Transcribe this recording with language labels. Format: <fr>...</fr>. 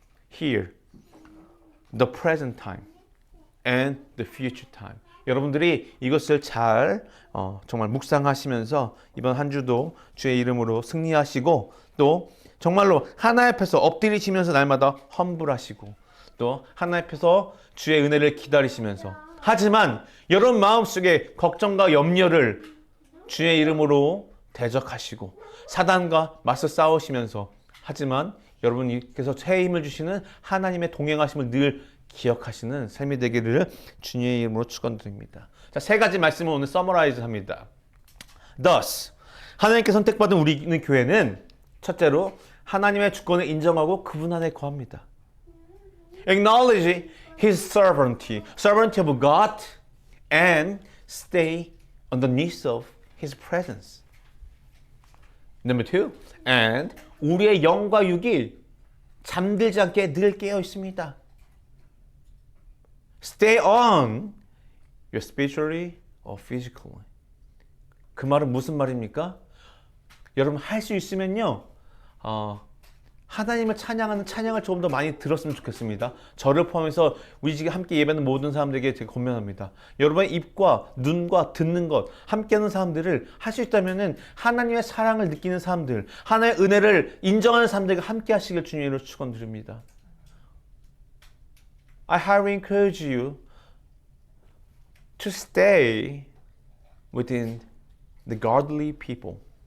<en>Here, the present time and the future time.</en> <ko>여러분들이 이것을 잘 정말 묵상하시면서 이번 한 주도 주의 이름으로 승리하시고 또 정말로 하나님 앞에서 엎드리시면서 날마다 험불하시고 또 하나님 앞에서 주의 은혜를 기다리시면서 하지만 여러분 마음속에 걱정과 염려를 주의 이름으로 대적하시고 사단과 맞서 싸우시면서 하지만 여러분께서 새 힘을 주시는 하나님의 동행하심을 늘 기억하시는 삶이 되기를 주님의 이름으로 축원드립니다. 자, 세 가지 말씀을 오늘 서머라이즈 합니다. Thus, 하나님께 선택받은 우리는 교회는 첫째로 하나님의 주권을 인정하고 그분 안에 거합니다.</ko> <en>Acknowledge His sovereignty of God, and stay underneath of His presence. Number two, and</en> <ko>우리의 영과 육이 잠들지 않게 늘 깨어 있습니다.</ko> <en>Stay on your spiritually or physically.</en> <ko>그 말은 무슨 말입니까? 여러분 할 수 있으면요, 하나님을 찬양하는 찬양을 조금 더 많이 들었으면 좋겠습니다. 저를 포함해서 우리 집에 함께 예배하는 모든 사람들에게 제가 권면합니다. 여러분의 입과 눈과 듣는 것, 함께하는 사람들을 할 수 있다면은 하나님의 사랑을 느끼는 사람들, 하나님의 은혜를 인정하는 사람들과 함께 하시길 주님으로 축원드립니다.</ko> <en>I highly encourage you to stay within the godly people.</en>